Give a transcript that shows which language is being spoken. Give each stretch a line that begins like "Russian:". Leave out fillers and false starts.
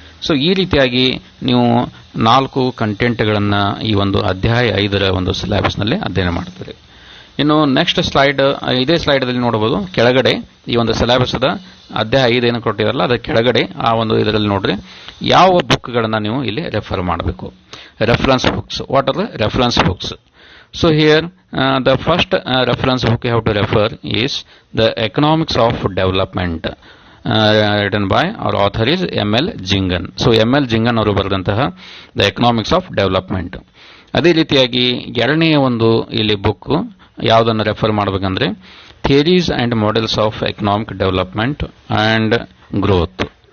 Kannada: So ಈ ರೀತಿಯಾಗಿ ನೀವು 4 ಕಂಟೆಂಟ್ಗಳನ್ನು ಈ ಒಂದು ಅಧ್ಯಾಯ 5ರ ಒಂದು ಸಿಲೆಬಸ್ನಲ್ಲಿ ಅಧ್ಯಯನ ಮಾಡ್ತೀರಿ. ಇನ್ನು ನೆಕ್ಸ್ಟ್ ಸ್ಲೈಡ್, ಇದೇ ಸ್ಲೈಡ್ದಲ್ಲಿ ನೋಡಬಹುದು ಕೆಳಗಡೆ ಈ ಒಂದು ಸಿಲೆಬಸ್ದ ಅಧ್ಯಾಯ 5 ಏನು ಕೊಟ್ಟಿರಲ್ಲ ಅದರ ಕೆಳಗಡೆ ಆ ಒಂದು ಇದರಲ್ಲಿ ನೋಡ್ರಿ ಯಾವ ಬುಕ್ಗಳನ್ನು ನೀವು ಇಲ್ಲಿ ರೆಫರ್ ಮಾಡಬೇಕು.
English: Reference books, what are the reference books? So here the first reference book you have to refer is the Economics of Development, written by our author is M.L. Gingan. So M.L.
Kannada: Gingan ಅವರು ಬರೆದಂತಹ The Economics of Development. ಅದೇ ರೀತಿಯಾಗಿ ಎರಡನೆಯ ಒಂದು ಇಲ್ಲಿ book ಯಾವುದನ್ನು refer ಮಾಡಬೇಕಂದ್ರೆ theories and models of economic development and growth.